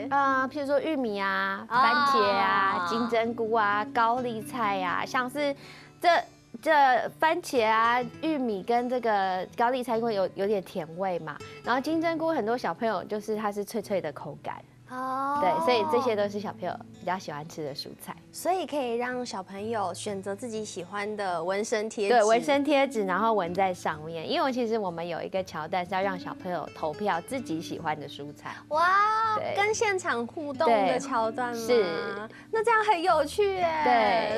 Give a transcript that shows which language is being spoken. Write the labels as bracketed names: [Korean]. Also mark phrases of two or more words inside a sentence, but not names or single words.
[Chinese] 譬如說玉米啊、番茄啊、金針菇啊、高麗菜啊，像是這番茄啊、玉米跟這個高麗菜，因為有點甜味嘛，然後金針菇很多小朋友就是它是脆脆的口感。哦，對，所以這些都是小朋友比較喜歡吃的蔬菜，所以可以讓小朋友選擇自己喜歡的紋身貼紙。對，紋身貼紙，然後紋在上面。因為其實我們有一個橋段是要讓小朋友投票自己喜歡的蔬菜。哇，跟現場互動的橋段嗎？是，那這樣很有趣耶。對，